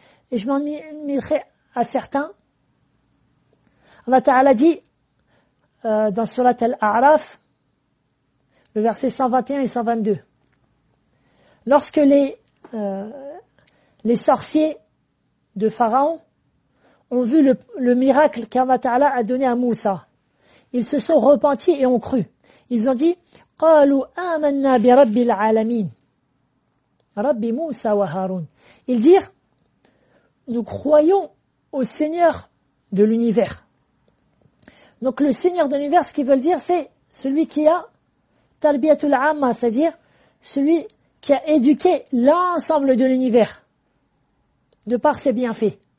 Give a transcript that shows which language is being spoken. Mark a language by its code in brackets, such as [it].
[fr] Et je m'en mettrai à certains. Allah Ta'ala dit, dans Surat Al-A'raf, le verset 121 et 122, lorsque les sorciers de Pharaon ont vu le miracle qu'Allah Ta'ala a donné à Moussa, ils se sont repentis et ont cru. Ils ont dit, [ar] قالوا آمنا برب العالمين رب موسى وهارون. [fr] Ils dirent, nous croyons au Seigneur de l'univers. Donc le Seigneur de l'univers, ce qu'ils veulent dire, c'est celui qui a Tarbiyatul Amma, c'est-à-dire celui qui a éduqué l'ensemble de l'univers de par ses bienfaits.